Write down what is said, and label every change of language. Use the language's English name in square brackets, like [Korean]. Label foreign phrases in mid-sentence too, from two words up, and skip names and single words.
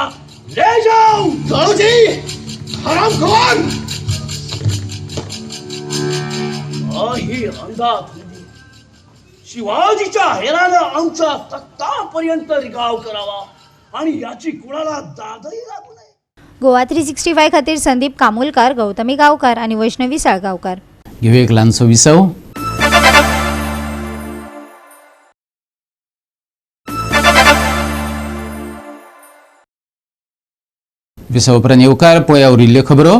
[Hindi] ले जाओ जाऊजी हरामखोर. [Marathi] ही अंधाधुंदी शिवाजीच्या हेरानं आमचा तख्तापर्यंत रिगाव करावा, आणि याची कुणाला दादही लागू नये. [Konkani] गोवा 365 खातीर संदीप कामुलकार, गौतमी गावकार आणि वैष्णवी साळगावकार. घेऊया एक ल्हानसो विसव. विसव उपरांत येवकार पळया उरिल्ल्यो खबरो.